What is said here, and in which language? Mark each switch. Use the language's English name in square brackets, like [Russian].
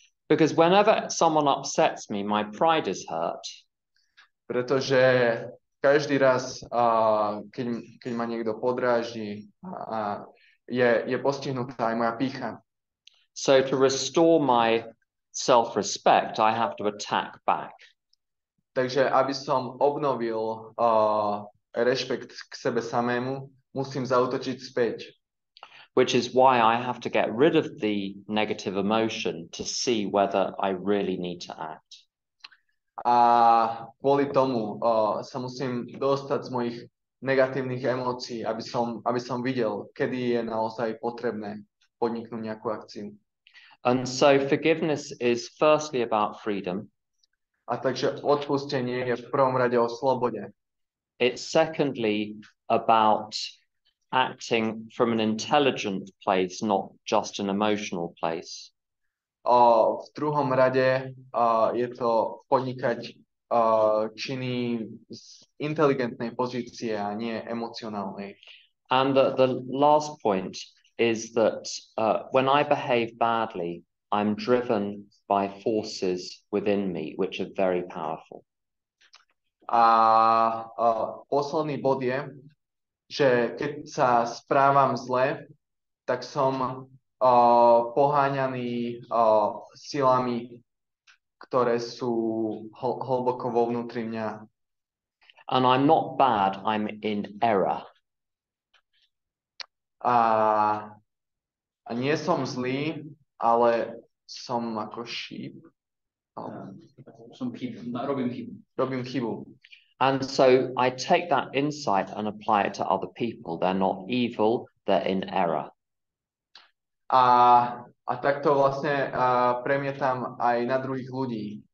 [English] Because whenever someone upsets me, my pride is hurt. [Slovak] Pretože každý raz, keď ma niekto podráždi, je postihnutá aj moja pýcha. [English] So to restore my self-respect, I have to attack back. [Slovak] Takže aby som obnovil rešpekt k sebe samému, musím zaútočiť späť. [English] Which is why I have to get rid of the negative emotion to see whether I really need to act. [Slovak] A kvôli tomu sa musím dostať z mojich negatívnych emócií, aby som videl, kedy je naozaj potrebné podniknúť nejakú akciu. [English] And so forgiveness is firstly about freedom. [Slovak] A takže odpustenie je v prvom rade o slobode. [English] It's secondly about acting from an intelligent place, not just an emotional place. [Slovak] V druhom rade je to podnikať činy z inteligentnej pozície a nie emocionálnej. [English] And the last point is that when I behave badly, I'm driven by forces within me, which are very powerful. [Slovak] A posledný bod je, že keď sa správam zle, tak som poháňaný silami, ktoré sú hlboko vo vnútri mňa. [English] And I'm not bad, I'm in error. [Slovak] A nie som zlý, ale som ako [English] sheep. [Slovak] Robím chybu. [English] And so I take that insight and apply it to other people. They're not evil, they're in error. [Slovak] A takto vlastne premietam aj na druhých ľudí.